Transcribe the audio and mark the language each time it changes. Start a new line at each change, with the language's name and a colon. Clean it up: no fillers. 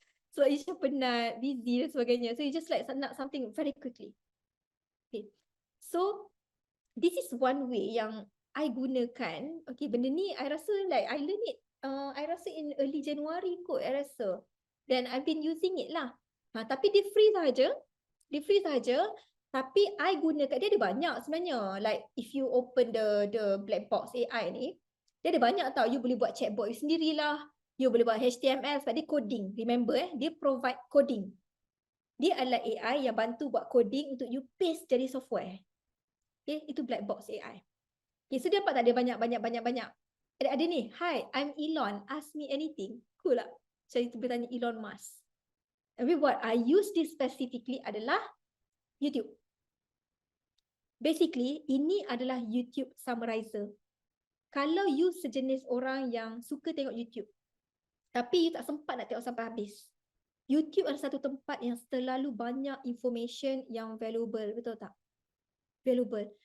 Malay: So Aisyah penat, busy dan sebagainya.
English: So you just like
Malay: nak
English: something very quickly. Okay. So this is one way yang I gunakan. Okay,
Malay: benda ni
English: I rasa like I learn it. I rasa in early January kot I rasa. Then I've been using it lah.
Malay: Tapi dia free sahaja. Dia free sahaja. Tapi I gunakan, dia ada banyak sebenarnya.
English: Like if you open the black box AI ni,
Malay: dia ada banyak tau.
English: You boleh buat chatbot you sendirilah. You boleh buat HTML sebab dia coding. Remember dia provide coding.
Malay: Dia adalah AI yang bantu buat coding untuk you paste jadi software. Okay, itu black box AI. Okay, so dia dapat tak ada banyak.
English: Ada ni, hi, I'm Elon, ask me anything. Cool lah.
Malay: Saya boleh tanya Elon Musk.
English: Tapi what I use this specifically
Malay: adalah YouTube. Basically, ini adalah YouTube summarizer. Kalau you sejenis orang yang
English: suka tengok YouTube,
Malay: tapi you tak sempat nak tengok sampai habis, YouTube adalah satu tempat yang terlalu banyak information yang valuable, betul tak? Valuable.